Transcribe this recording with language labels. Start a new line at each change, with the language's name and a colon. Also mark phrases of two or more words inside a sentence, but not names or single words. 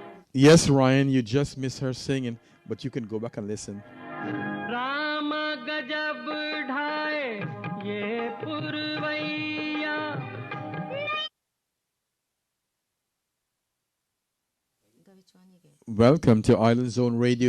English: Yes, Ryan, you just missed her singing, but you can go back and listen.
Hindi: राम गजब ढाए ये पुरवैया
English: Welcome to Island Zone Radio.